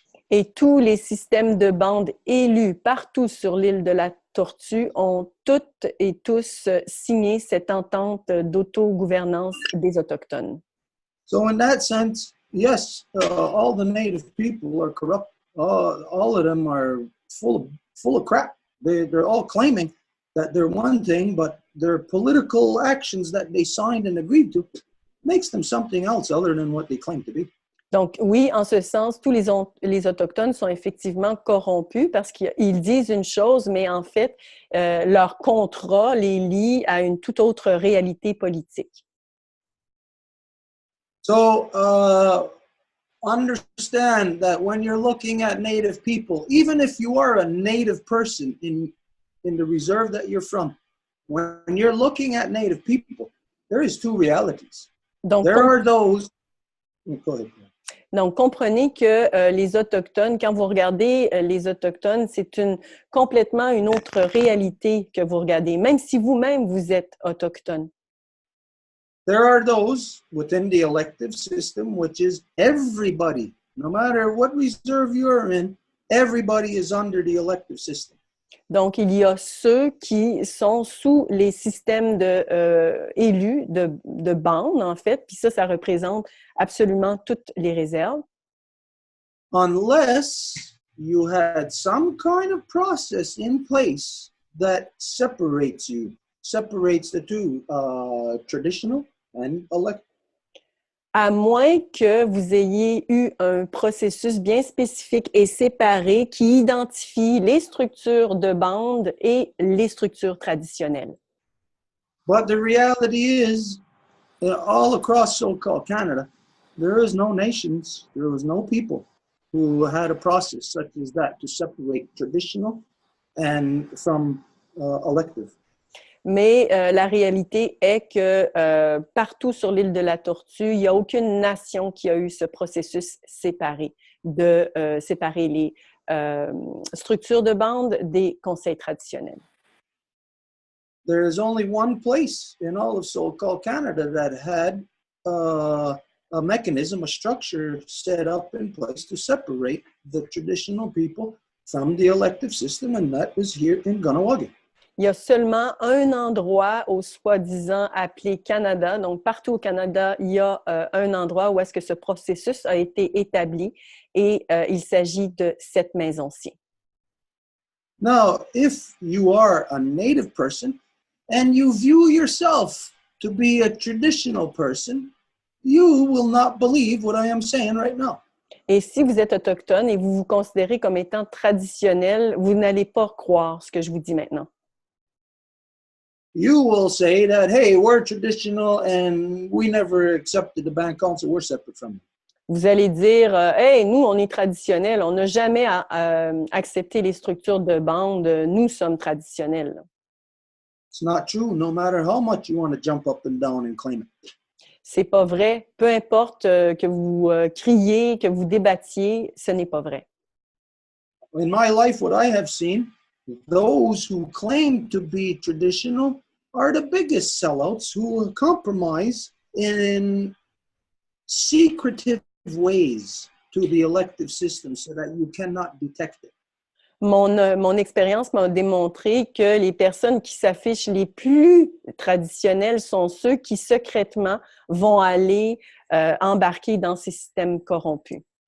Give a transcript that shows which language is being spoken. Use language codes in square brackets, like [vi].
[fr] Et tous les systèmes de bande élus partout sur l'île de la Tortue ont toutes et tous signé cette entente d'autogouvernance des Autochtones. [en] So in that sense, yes, all the Native people are corrupt. All of them are full of crap. They're all claiming that they're one thing, but their political actions that they signed and agreed to makes them something else other than what they claim to be. [fr] Donc oui, en ce sens, tous les Autochtones sont effectivement corrompus parce qu'ils disent une chose, mais en fait, leur contrat les lie à une toute autre réalité politique. [en] So understand that when you're looking at Native people, even if you are a Native person in the reserve that you're from, when you're looking at Native people, there is two realities. [fr] Donc, [en] there are those... Go ahead. [fr] Donc, comprenez que les Autochtones, quand vous regardez les Autochtones, c'est complètement une autre réalité que vous regardez, même si vous-même, vous êtes Autochtone. [en] There are those within the elective system, which is everybody, no matter what reserve you're in, everybody is under the elective system. [fr] Donc, il y a ceux qui sont sous les systèmes élus de bande, en fait, puis ça représente absolument toutes les réserves. [en] Unless you had some kind of process in place that separates the two, traditional and elected. [fr] À moins que vous ayez eu un processus bien spécifique et séparé qui identifie les structures de bande et les structures traditionnelles. [en] But the reality is, all across so-called Canada, there is no nations, there was no people who had a process such as that to separate traditional and from elective. [fr] Mais la réalité est que partout sur l'île de la Tortue, il n'y a aucune nation qui a eu ce processus séparé, de séparer les structures de bande des conseils traditionnels. [en] There is only one place in all of so-called Canada that had a mechanism, a structure set up in place to separate the traditional people from the elective system, and that was here in Kahnawake. [fr] Il y a seulement un endroit au soi-disant appelé Canada. Donc, partout au Canada, il y a un endroit où est-ce que ce processus a été établi et il s'agit de cette maison-ci. [en] Now, if you are a Native person and you view yourself to be a traditional person, you will not believe what I am saying right now. [fr] Et si vous êtes autochtone et vous vous considérez comme étant traditionnel, vous n'allez pas croire ce que je vous dis maintenant. [en] You will say that, hey, we're traditional and we never accepted the band council, we're separate from it. [fr] Vous allez dire, hey, nous, on est traditionnels, on n'a jamais accepté les structures de bande, nous sommes traditionnels. [en] It's not true, no matter how much you want to jump up and down and claim it. [fr] C'est pas vrai. Peu importe que vous criez, que vous débattiez, ce n'est pas vrai. [en] In my life, what I have seen, those who claim to be traditional are the biggest sellouts who compromise in secretive ways to the elective system so that you cannot detect it. [fr] Mon expérience m'a démontré que les personnes qui s'affichent les plus traditionnelles sont ceux qui secrètement vont aller embarquer dans ces systèmes corrompus.